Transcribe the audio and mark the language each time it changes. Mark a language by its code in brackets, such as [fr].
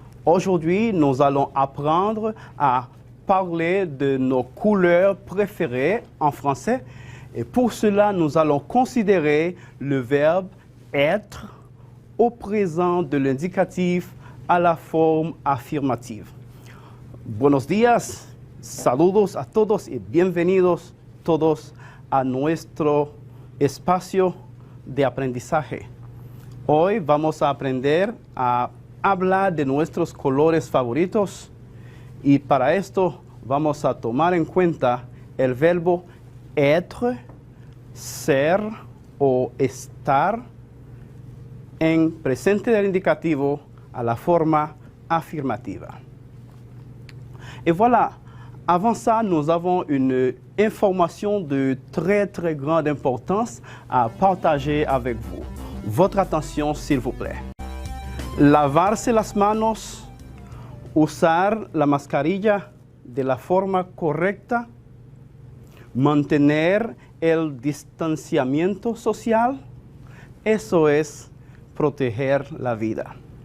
[fr] Aujourd'hui, nous allons apprendre à parler de nos couleurs préférées en français et pour cela, nous allons considérer le verbe être au présent de l'indicatif à la forme affirmative. [es] Buenos días, saludos a todos y bienvenidos todos a nuestro espacio de aprendizaje. Hoy vamos a aprender a hablar de nuestros colores favoritos y para esto vamos a tomar en cuenta el verbo être, ser o estar en presente del indicativo a la forma [fr] affirmative. Et voilà, avant ça, nous avons une information de très grande importance à partager avec vous. Votre attention, s'il vous plaît. [es] Lavarse las manos, usar la mascarilla de la forma correcta, mantener el distanciamiento social, eso es proteger la vida.